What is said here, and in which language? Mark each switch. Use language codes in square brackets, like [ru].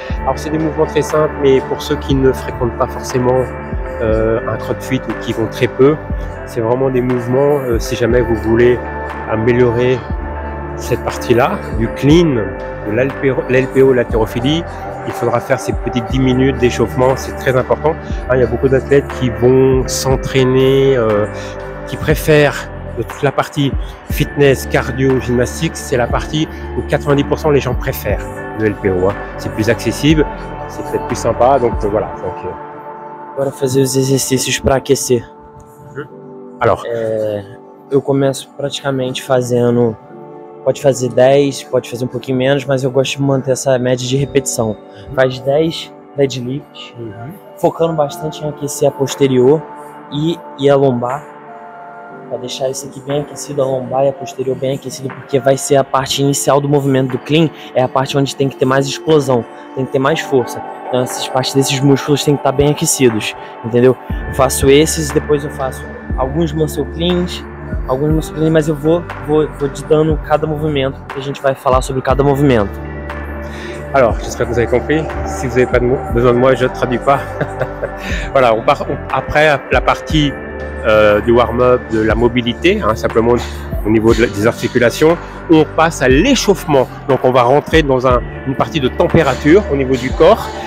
[fr] Alors c'est des mouvements très simples, mais pour ceux qui ne fréquentent pas forcément un CrossFit ou qui vont très peu, c'est vraiment des mouvements, si jamais vous voulez améliorer cette partie-là, du clean, de l'LPO, l'haltérophilie, il faudra faire ces petites 10 minutes d'échauffement, c'est très important. Il y a beaucoup d'athlètes qui vont s'entraîner, qui préfèrent de toute la partie fitness, cardio, gymnastique, c'est la partie où 90% les gens préfèrent le LPO. Hein. C'est plus accessible, c'est peut-être plus sympa, donc voilà. [pt] Agora fazer os exercícios para aquecer. [fr] Alors, [pt] eu começo praticamente fazendo, pode fazer 10, pode fazer um pouquinho menos, mas eu gosto de manter essa média de repetição. Faz 10 deadlifts, focando bastante em aquecer a posterior e a lombar, para deixar isso aqui bem aquecido, a lombar e a posterior bem aquecido, porque vai ser a parte inicial do movimento do clean, é a parte onde tem que ter mais explosão, tem que ter mais força. Então essas partes desses músculos têm que estar bem aquecidos, entendeu? Eu faço esses, depois eu faço alguns muscle cleans, mas eu vou te dando cada movimento, porque a gente vai falar sobre cada movimento. [fr] Alors, j'espère que vous avez compris. Si vous n'avez pas besoin de moi, je ne traduis pas. Voilà, on part après la partie du warm-up, de la mobilité, hein, simplement au niveau des articulations. On passe à l'échauffement. Donc, on va rentrer dans une partie de température au niveau du corps.